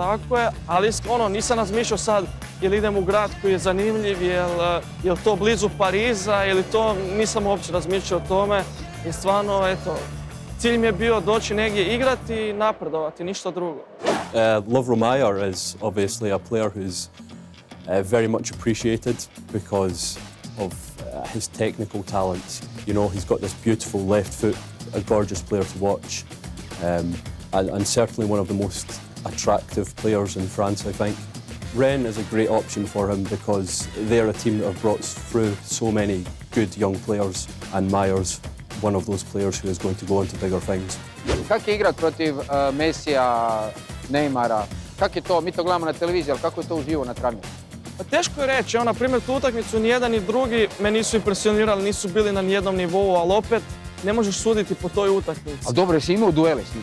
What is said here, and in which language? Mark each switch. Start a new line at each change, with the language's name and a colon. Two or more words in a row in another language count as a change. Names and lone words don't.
Croatian: Tako je, ali nisam razmišljao sad jel idem u grad koji je zanimljiv, jel to blizu Pariza ili to, nisam uopće razmišljao o tome. I stvarno, eto, cilj mi je bio doći negdje igrati i napredovati, ništa drugo.
English: Lovro Majer is obviously a player who's very much appreciated because of his technical talents. You know, he's got this beautiful left foot, a gorgeous player to watch, and certainly one of the most attractive players in France, I think. Rennes is a great option for him because they're a team that have brought through so many good young players, and Mayer's one of those players who is going to go on to bigger things.
Croatian: Kako je igrat protiv Messija, Neymara? Kako je to? Mi to gledamo na televiziji, ali kako je to uživo na travnju? Pa teško je reći, na primjer tu utakmicu ni jedan ni drugi me nisu impresionirali, nisu bili na nijednom nivou, ali opet ne možeš suditi po toj utakmici. A dobro, jesi imao duele s njima?